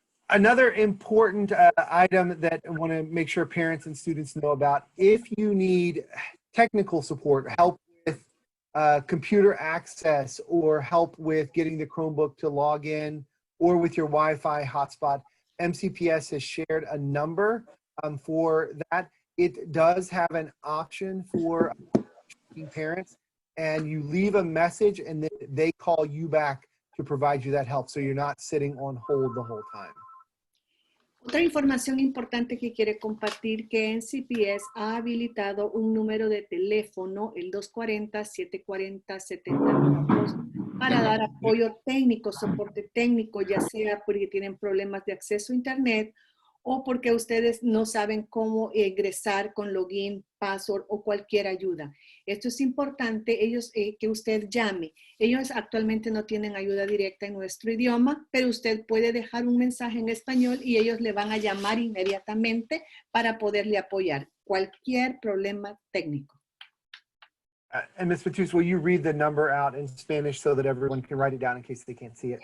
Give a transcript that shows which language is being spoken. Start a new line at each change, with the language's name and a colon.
English: Another important item that I want to make sure parents and students know about, if you need technical support, help with computer access or help with getting the Chromebook to log in or with your Wi-Fi hotspot, MCPS has shared a number for that. It does have an option for parents, and you leave a message and then they call you back to provide you that help, so you're not sitting on hold the whole time.
Spanish: Otra información importante que quiere compartir, que MCPS ha habilitado un número de teléfono, el 240-740-7092, para dar apoyo técnico, soporte técnico, ya sea porque tienen problemas de acceso a Internet o porque ustedes no saben cómo ingresar con login, password o cualquier ayuda. Esto es importante, que usted llame. Ellos actualmente no tienen ayuda directa en nuestro idioma, pero usted puede dejar un mensaje en español y ellos le van a llamar inmediatamente para poderle apoyar cualquier problema técnico.
English: And Ms. Matus, will you read the number out in Spanish so that everyone can write it down in case they can't see it?